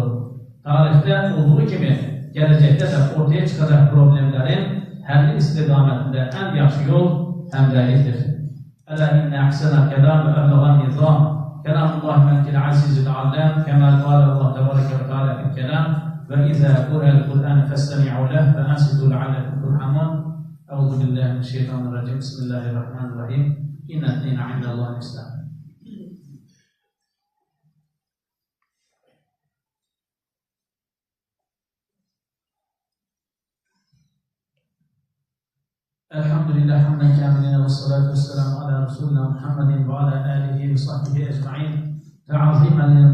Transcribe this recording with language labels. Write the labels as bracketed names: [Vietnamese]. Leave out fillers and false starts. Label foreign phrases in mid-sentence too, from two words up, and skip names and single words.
[Azerbaijani] Tarixdə olduğu kimi gələcəkdə də ortaya çıxacaq problemlərin həlli istiqamətində ən yaxşı yol həmrəylikdir. [Arabic] ألا إن أحسن الكلام وأبلغ النظام كلام الله الملك العزيز العلام كما قال الله تبارك وتعالى في الكلام وإذا قرئ القرآن فاستمعوا له وأنصتوا لعلكم ترحمون. أعوذ بالله من الشيطان الرجيم. بسم الله الرحمن الرحيم. إن الدين عند الله الإسلام. الحمد لله حمدا كاملا والصلاة والسلام على رسولنا محمد وعلى آله وصحبه أجمعين تعظيما ل